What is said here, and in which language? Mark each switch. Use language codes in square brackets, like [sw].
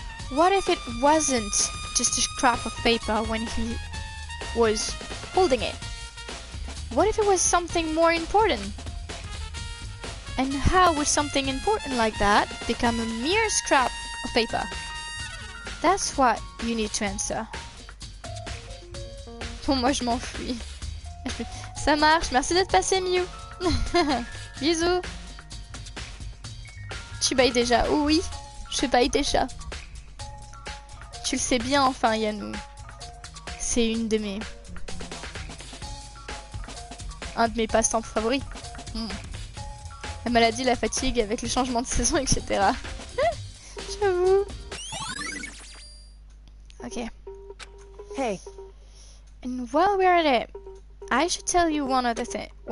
[en] What if it wasn't just a scrap of paper when he was holding it? What if it was something more important? And how would something important like that become a mere scrap of paper? That's what you need to answer. [fr] Bon, moi je m'enfuis. Ça marche, merci d'être passé, Miu. Bisous. Tu bailles déjà? Oh oui, je baille déjà. Tu le sais bien, enfin, Yanou. C'est un de mes passe-temps favoris. La maladie, la fatigue avec le changement de saison, etc. J'avoue. Ok. [en] Hey, And while we're at it, I should tell you one other thing.